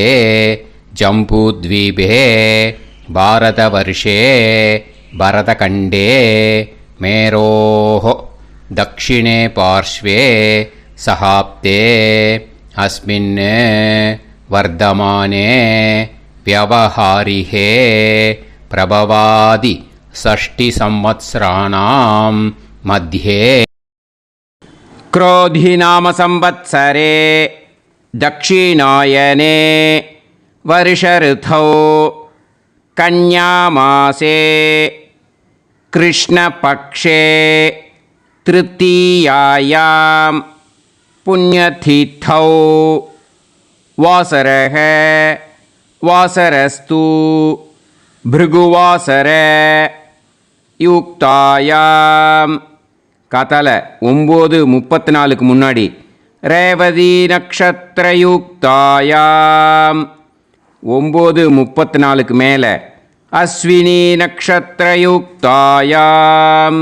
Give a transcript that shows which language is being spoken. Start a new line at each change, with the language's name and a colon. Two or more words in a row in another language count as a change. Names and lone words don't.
Sanskrit: जम्बूद्वीपे भारतवर्षे भरतखण्डे मेरोः दक्षिणे पार्श्वे शकाब्दे अस्मिन् वर्तमाने व्यवहारिहे प्रभवादि 6 संवत्सराणां मध्ये क्रोधिनाम संवत्सरे दक्षिणायने वर्षऋतौ कन्यामासे कृष्णपक्षे तृतीयायां पुण्यतिथौ वासरः वासरस्तु भृगुवासर யுக்தாயாம்.
Tamil: கதலை 9:34 முன்னாடி ரேவதி நக்ஷத்ரயுக்தாயாம். 9:34 மேலே அஸ்வினி நக்ஷத்ரயுக்தாயாம்.